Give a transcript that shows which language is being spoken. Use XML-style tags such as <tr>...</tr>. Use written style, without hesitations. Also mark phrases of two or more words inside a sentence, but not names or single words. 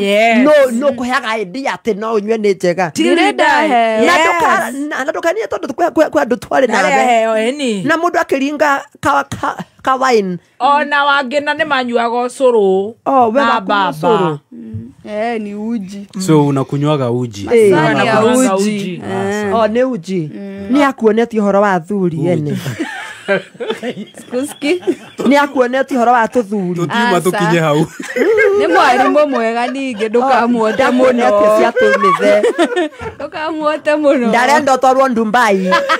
<ki>no kuheaga idea ati no unywe ni njega ndire ndahe na ndukanie tondu kwa andu twari na mundu akiringa ka wine ona wangina ni manyuaga ucuru we baba ni uji so unakunywaga uji uji ni uji ni akuonetie horo wa thuri ene Skuski ni akuonetie horo wa tuthuri tutiuma tukinye hau ni mwarimu mwega ninge ndukamuote muno ati cia tumithe ndukamuote muno ndarenda twarwo Dubai</ki>